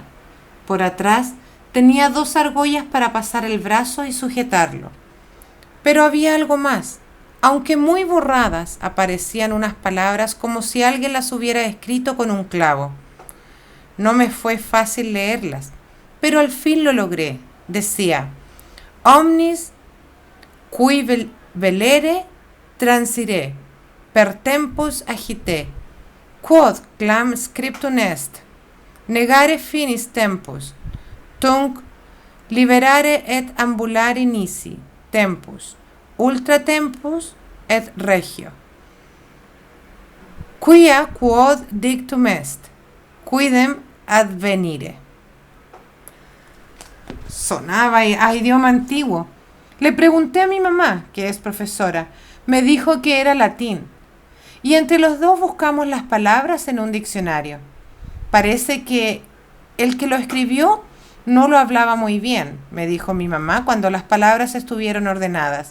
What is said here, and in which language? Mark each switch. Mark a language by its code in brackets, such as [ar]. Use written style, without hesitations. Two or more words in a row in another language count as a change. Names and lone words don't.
[es] Por atrás tenía 2 argollas para pasar el brazo y sujetarlo. Pero había algo más. Aunque muy borradas, aparecían unas palabras como si alguien las hubiera escrito con un clavo. No me fue fácil leerlas, pero al fin lo logré. Decía: [la] Omnis qui velere transire, per tempus agite, quod clam scriptum est, negare finis tempus, tunc liberare et ambulare nisi, tempus, ultra tempus et regio. Quia quod dictum est, quidem advenire. [es] Sonaba a idioma antiguo. Le pregunté a mi mamá, que es profesora. Me dijo que era latín. Y entre los dos buscamos las palabras en un diccionario. Parece que el que lo escribió no lo hablaba muy bien, me dijo mi mamá cuando las palabras estuvieron ordenadas.